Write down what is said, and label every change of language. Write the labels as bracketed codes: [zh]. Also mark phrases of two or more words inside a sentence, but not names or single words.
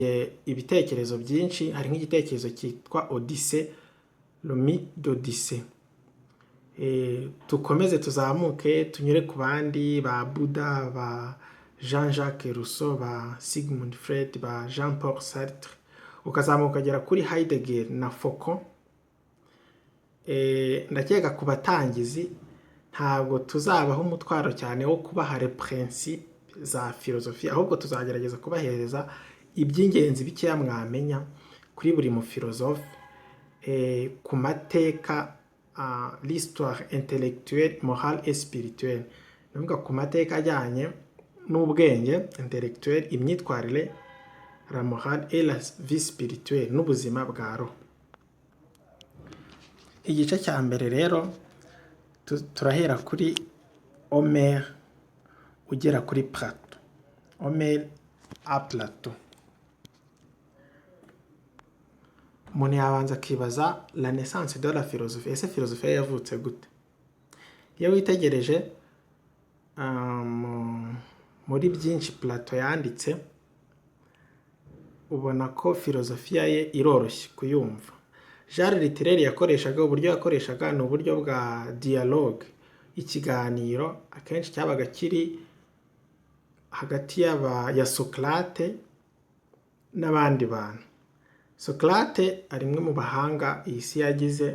[rw] ibitekerezo byinshi. Hari nk'igitekerezo cyitwa Odyssée, [fr] le mythe d'Odyssée. [rw] Tukomeze tuzamuke tunyure ku bandi ba Buddha, ba Jean-Jacques Rousseau, ba Sigmund Freud, ba Jean-Paul Sartre, ukazamuka ukagera kuri Heidegger na Foucault. Ndakeka ku batangizi ntabwo tuzabaho umutwaro cyane wo kubaha principe za filozofiya, ahubwo tuzagerageza kubahereza iby'ingenzi bikeya mwamenya kuri buri mu filozofe, ku mateka, [fr] l'histoire intellectuelle, morale et spirituelle. [rw] Navuga ku mateka ajyanye n'ubwenge intellectuel, imyitwarire, [fr] la morale et la vie spirituelle, [rw] n'ubuzima bwa roho. Igice cya mbere rero turahera kuri Homère ugera kuri Plato. [fr] Homère à Plato. [rw] Umuntu yabanza akibaza [fr] la naissance de la philosophie. [rw] Ese filosofiya yavutse gute? Iyo witegereje muri byinshi Plato yanditse, ubona ko filosofiya ye iroroshye kuyumva. [fr] Genre littéraire [rw] yakoreshaga, uburyo yakoreshaga ni uburyo bwa dialogue, ikiganiro akenshi cyabaga kiri hagati ya Socrate n'abandi bantu. Socrate ari mwe mu bahanga iyi si yagize.